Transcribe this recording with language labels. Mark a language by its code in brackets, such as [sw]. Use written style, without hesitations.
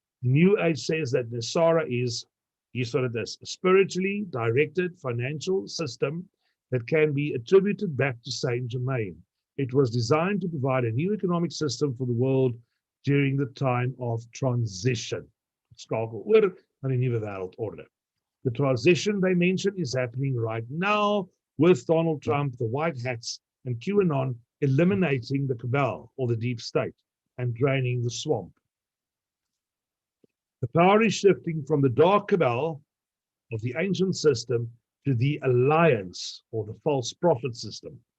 [en] The New Age says that NESARA is, here's what it is, a spiritually directed financial system that can be attributed back to Saint Germain. It was designed to provide a new economic system for the world during the time of transition. [af] Skakel oor na die nuwe wêreldorde. [en] The transition they mention is happening right now with Donald Trump, the white hats, and QAnon eliminating the cabal or the deep state and draining the swamp. The power is shifting from the dark cabal of the ancient system to the alliance or the false prophet system.